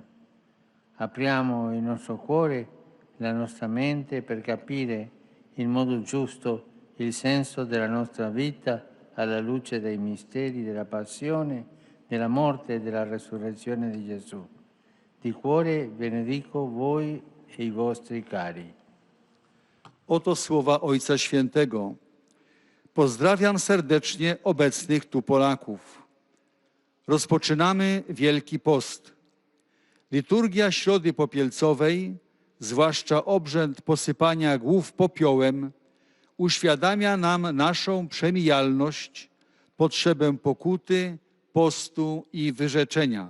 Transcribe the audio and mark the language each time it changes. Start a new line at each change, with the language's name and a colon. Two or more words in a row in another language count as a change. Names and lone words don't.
Italian: Apriamo il nostro cuore, la nostra mente per capire in modo giusto il senso della nostra vita alla luce dei misteri della passione, della morte e della resurrezione di Gesù. Di cuore benedico voi e i vostri cari.
Polish: Oto słowa Ojca Świętego. Pozdrawiam serdecznie obecnych tu Polaków. Rozpoczynamy Wielki Post. Liturgia Środy Popielcowej, zwłaszcza obrzęd posypania głów popiołem, uświadamia nam naszą przemijalność, potrzebę pokuty, postu i wyrzeczenia.